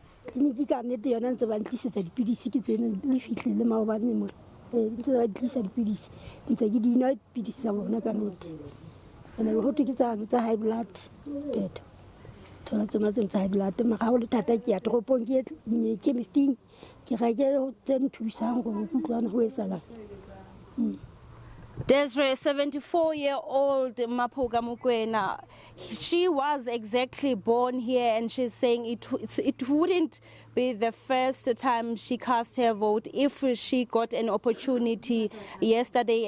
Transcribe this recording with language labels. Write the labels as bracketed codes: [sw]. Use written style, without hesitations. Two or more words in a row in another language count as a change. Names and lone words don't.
[st] clinic ka nnete yona ntse ba ntlisetsa dipidisi ke tsene le fihlile maobane mo ntse ba tlisa dipidisi ntse ke dina dipidisi tsa bona ka nnete ene ho thwe ke tsa [en] high blood [st] beto thola tsona tsa [en] high blood [st] mara ha o le thata ke ya toropong ke chemistry ke ga ke tse nthusang go utlwana ho etsalang [en] Desiree, 74-year-old Mapuga Mokoena, she was exactly born here and she's saying it wouldn't be the first time she cast her vote if she got an opportunity yesterday.